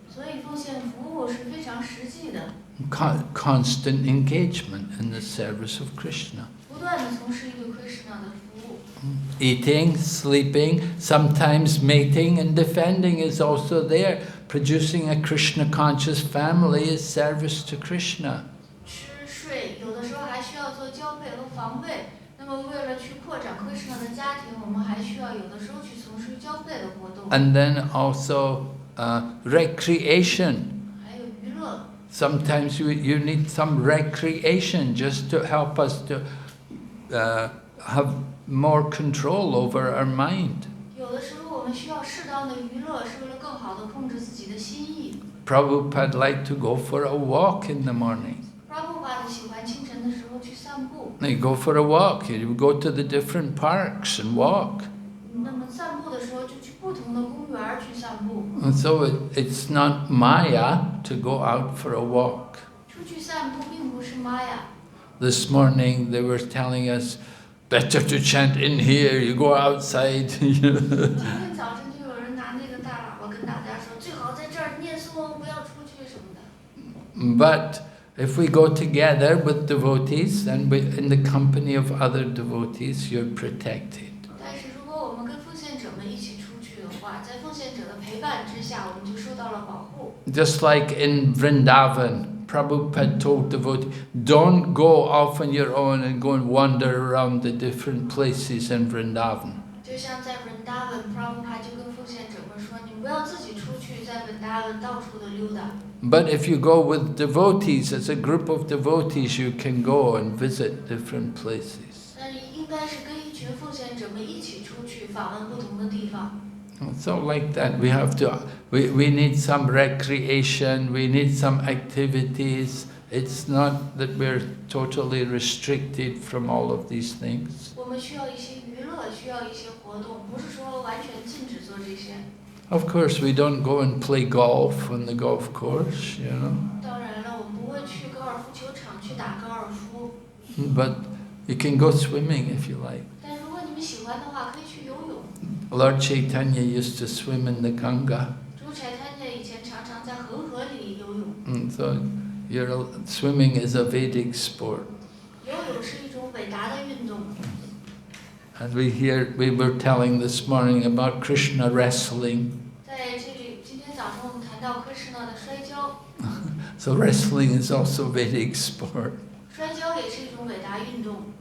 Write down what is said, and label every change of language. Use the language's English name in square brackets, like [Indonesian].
[Chinese] 所以奉献服务是非常实际的， [English] Constant engagement in the service of Krishna. [Chinese] 不断的从事于对 Krishna 的服务。 [English] Eating, sleeping, sometimes mating and defending is also there. Producing a Krishna conscious family is service to Krishna. [Chinese] 吃睡，有的时候还需要做交配和防卫。那么为了去扩展 Krishna 的家庭，我们还需要有的时候去从事交配的活动。 [English] And then also recreation. [Chinese] 还有娱乐。 [English] Sometimes you need some recreation just to help us to have more control over our mind. [Chinese] 有的时候我们需要适当的娱乐，是为了更好的控制自己的心意。 [English] Prabhupada liked to go for a walk in the morning. [Chinese] Prabhupada 喜欢清晨的时候去散步。 [English] You go for a walk, you go to the different parks and walk. [Chinese] 那么散步的时候就去不同的公园去散步。 [English] And so it's not Maya to go out for a walk. [Chinese] 出去散步并不是玛雅。 [English] This morning they were telling us, better to chant in here, you go outside. [Chinese] 今天早上就有人拿那个大喇叭跟大家说，最好在这儿念诵，不要出去什么的。 [English] But if we go together with devotees and in the company of other devotees, you're protected. [Chinese] 但是如果我们跟奉献者们一起出去的话，在奉献者的陪伴之下，我们就受到了保护。 [English] Just like in Vrindavan, Prabhupada told devotees, don't go off on your own and go and wander around the different places in Vrindavan. [Chinese] 就像在 Vrindavan，Prabhupada 就跟奉献者们说，你们不要自己出去，在 Vrindavan 到处的溜达。 [English] But if you go with devotees, as a group of devotees, you can go and visit different places. [Chinese] 但是应该是跟一群奉献者们一起出去访问不同的地方。 [English] So like that, we need some recreation, we need some activities. It's not that we're totally restricted from all of these things. [Chinese] 我们需要一些娱乐，需要一些活动，不是说完全禁止做这些。 [English] Of course, we don't go and play golf on the golf course, you know. [Chinese] 当然了，我们不会去高尔夫球场去打高尔夫。 [English] But you can go swimming if you like. [Chinese] 但如果你们喜欢的话，可以去游泳。 [English] Lord Chaitanya used to swim in the Ganga. [Chinese] 主Chaitanya以前常常在恒河里游泳。 [English] So swimming is a Vedic sport. [Chinese] 游泳是一种伟大的运动。 [English] And we were telling this morning about Krishna wrestling. [Chinese] 在这里，今天早上我们谈到 Krishna 的摔跤。 [English] So wrestling is also Vedic sport. [Chinese] 摔跤也是一种伟大运动。